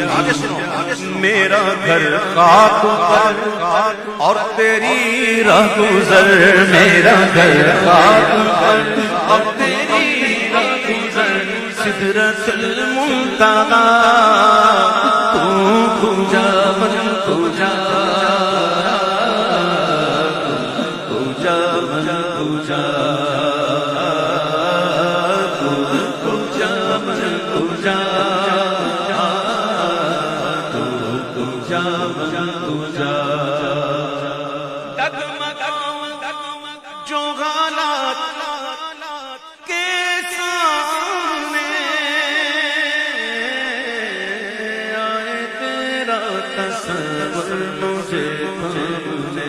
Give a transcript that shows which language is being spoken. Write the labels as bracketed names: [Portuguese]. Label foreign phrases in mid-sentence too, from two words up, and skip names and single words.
[Urdu] میرا گھر خاک پر اور تیری راہ گزر، میرا گھر خاک پر اور تیری راہ گزر، [Persian] سدرۃ المنتہا تو کجا من کجا کجا من کجا کجا من کجا کجا من کجا [Urdu] جو حالات کے سامنے آئے تیرا تصور مجھے پانے۔